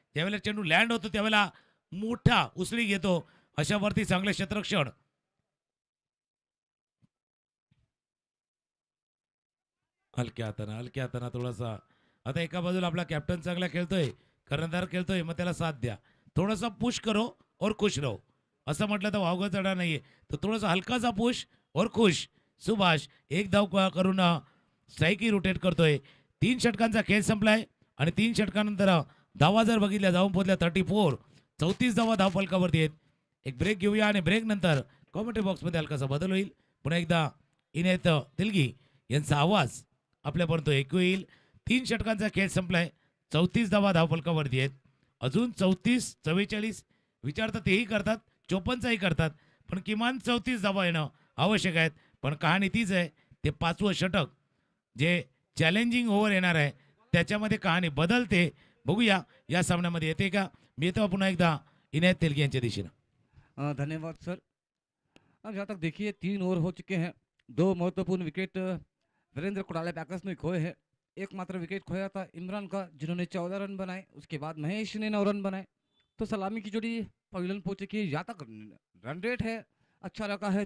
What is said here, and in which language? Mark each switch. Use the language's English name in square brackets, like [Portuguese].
[Marathi] ज्यावेळेला चेंडू लँड होतो त्यावेळेला मोठा उसळी घेतो, अशावरती चांगलं क्षेत्ररक्षण. हलक्या हाताना थोडासा. आता एका बाजूला आपला कॅप्टन चांगला खेळतोय, कर्णधार खेळतोय, मग त्याला साथ द्या. [Hindi] थोडासा पुश करो और खुश रहो, [Marathi] असं म्हटलं तर वावगं चढा नाहीये. तर थोडासा हलकासा पुश [Hindi] और खुश. [Marathi] सुभाष एक धाव करून स्ट्राईकही रोटेट करतोय. 3 षटकांचा खेळ संपलाय आणि 3 षटकानंतर धावा जर बघितल्या जाऊन पोहोचल्या 34. 34 धावा धाव फलकावरती आहेत. एक ब्रेक घेऊया आणि ब्रेक नंतर कॉमेंट्री बॉक्समध्ये हलकासा बदल होईल. पुन्हा एकदा इनायत तेलगी यांचा आवाज आपल्यापर्यंत ऐकू येईल. 3 षटकांचा खेळ संपलाय. 34 धावा धावफलकावरती आहेत. अजून 34 44 विचार तर तेही करतात, 54चाही करतात, पण किमान 34 धावा येणं आवश्यक आहेत. पण कहाणी तीच आहे, ते 5वं षटक जे चॅलेंजिंग ओव्हर येणार आहे त्याच्यामध्ये कहाणी बदलते. बघूया या सामन्यामध्ये येते का. मी येतो पुन्हा एकदा इनायत तेलगी यांच्या दिशेनं. धन्यवाद सर. [Hindi] अब जहाँ तक देखिए 3 ओवर हो चुके हैं, 2 महत्वपूर्ण विकेट वीरेंद्र कुडाले पैकर्स ने खोए हैं. एकमात्र विकेट खोया था इमरान का, जिन्होंने 14 रन बनाए. उसके बाद महेश ने 9 रन बनाए. तो सलामी की जोड़ी पवेलियन पहुंच चुकी है. यहाँ तक रन रेट है अच्छा लगा है.